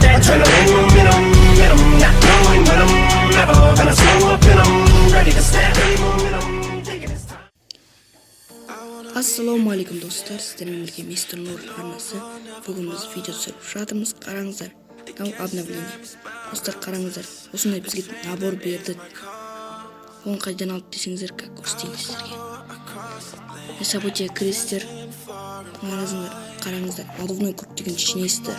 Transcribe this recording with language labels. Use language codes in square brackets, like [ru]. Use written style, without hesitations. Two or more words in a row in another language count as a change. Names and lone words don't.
[en] Tryna win momentum, get 'em, not going with 'em. Never gonna slow up in 'em. Ready to snap any momentum, taking his time. [kk] Ассалаумағалейкум достар, сіздермен бірге Мистер Нур арнасы. Бүгін біз видео түсіріп жатырмыз. Қараңыздар, мынау обновление. Достар, қараңыздар, осындай бізге набор берді. Оны қайдан алып десеңіздер, как көрсетейін сіздерге. События кіресіздер, қараңыздар, [ru] надувной круг [kk] деген жинайсыздар.